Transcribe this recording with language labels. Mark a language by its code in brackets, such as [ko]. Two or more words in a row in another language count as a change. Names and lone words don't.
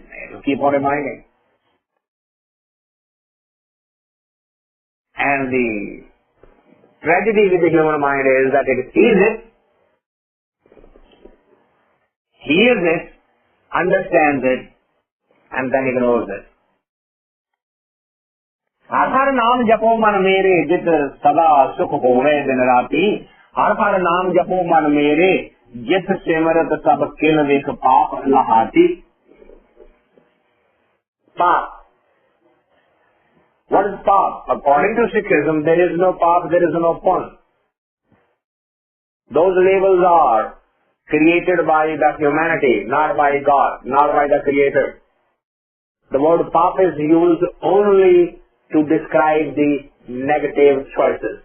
[en] It will keep on reminding. And the tragedy with the human mind is that it sees it, hears it, understands it, and then ignores it. [pa] ਹਰਿ ਹਰਿ ਨਾਮੁ ਜਪਹੁ ਮਨ ਮੇਰੇ ਜਿਤੁ ਸਦਾ ਸੁਖੁ ਹੋਵੈ ਦਿਨੁ ਰਾਤੀ. ਹਰਿ ਹਰਿ ਨਾਮੁ ਜਪਹੁ ਮਨ ਮੇਰੇ ਜਿਤੁ ਸਿਮਰਤ ਸਭਿ ਕਿਲ ਵਿਖ ਪਾਪ ਲਹਾਤੀ. [en] Paap. What is paap? According to Sikhism, there is no paap, there is no pun. Those labels are created by the humanity, not by God, not by the Creator. The word paap is used only to describe the negative choices.